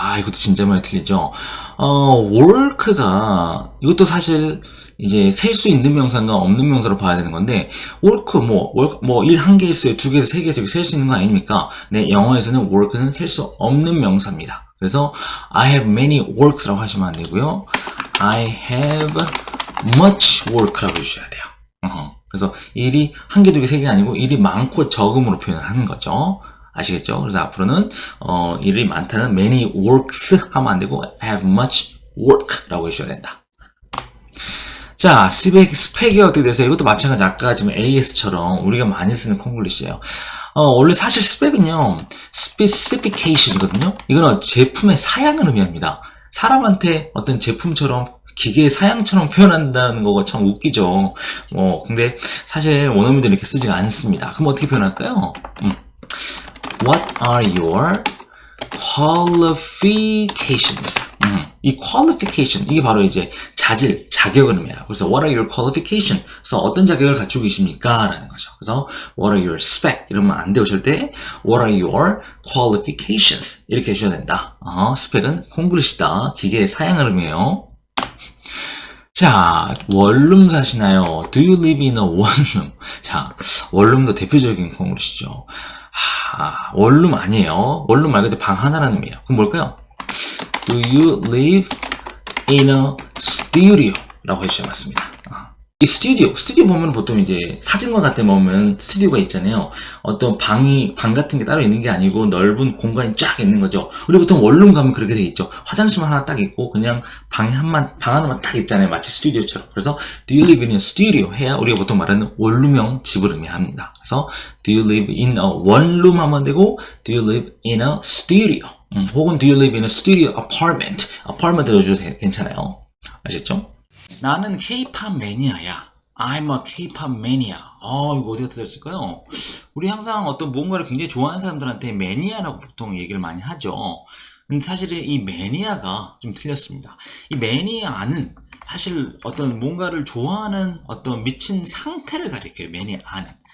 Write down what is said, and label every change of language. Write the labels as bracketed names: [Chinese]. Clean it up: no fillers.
[Korean] 이것도 진짜 많이 틀리죠. work가 이것도 사실 이제 셀 수 있는 명사인가 없는 명사로 봐야 되는 건데 work 뭐 일 한 개 있어요, 두 개 있어요, 세 개 있어요, 셀 수 있는 거 아닙니까? 네, 영어에서는 work는 셀 수 없는 명사입니다. 그래서 [English] I have many works [Korean] 라고 하시면 안 되고요. [English] I have much work [Korean] 라고 해주셔야 돼요. 그래서 일이 한 개, 두 개, 세 개가 아니고 일이 많고 적음으로 표현을 하는 거죠. 아시겠죠? 그래서 앞으로는 일이 많다는 many works 하면 안 되고 [English] have much work [Korean] 라고 해주셔야 된다. 자, 스펙이 어떻게 되세요? 이것도 마찬가지 아까 지금 AS처럼 우리가 많이 쓰는 콩글리시예요. 원래 사실 스펙은요, specification이거든요. 이거는 제품의 사양을 의미합니다. 사람한테 어떤 제품처럼 기계의 사양처럼 표현한다는 거가 참 웃기죠. 근데 사실 원어민들은 이렇게 쓰지가 않습니다. 그럼 어떻게 표현할까요? [English] What are your qualifications? [Korean] 이 qualification, 이게 바로 이제 자격을 의미해요. 그래서 [English] what are your qualifications? [Korean] 그래서 어떤 자격을 갖추고 계십니까? 라는 거죠. [English] 그래서 what are your spec? [Korean] 이러면 안 되고 절대 [English] what are your qualifications? [Korean] 이렇게 해주셔야 된다. 스펙은 콩글리시다. 기계의 사양을 의미해요. 자, 원룸 사시나요? [English] Do you live in a one room? [Korean] 자, 원룸도 대표적인 콩글리시죠. 원룸 아니에요. 원룸 말 그대로 방 하나라는 의미예요. 그럼 뭘까요? [English] Do you live in a studio? [Korean] 라고 해주셔야 맞습니다. 이 스튜디오 보면 보통 이제 사진관 같은 데 보면 스튜디오가 있잖아요. 어떤 방 같은 게 따로 있는 게 아니고 넓은 공간이 쫙 있는 거죠. 우리 보통 원룸 가면 그렇게 돼 있죠. 화장실만 하나 딱 있고 그냥 방 하나만 딱 있잖아요. 마치 스튜디오처럼. 그래서 [English] do you live in a studio [Korean] 해야 우리가 보통 말하는 원룸형 집을 의미합니다. [English] 그래서 do you live in a 원룸 하면 되고 do you live in a studio 혹은 do you live in a studio apartment [Korean] 넣어줘도 괜찮아요. 아셨죠? 나는 K-pop 매니아야. [English] I'm a K-pop mania. [Korean] 이거 어디가 들렸을까요? 우리 항상 어떤 무언가를 굉장히 좋아하는 사람들한테 매니아라고 보통 얘기를 많이 하죠. 근데 사실 이 매니아가 좀 틀렸습니다. 이 매니아는 사실 어떤 뭔가를 좋아하는 어떤 미친 상태를 가리켜요. 매니아는.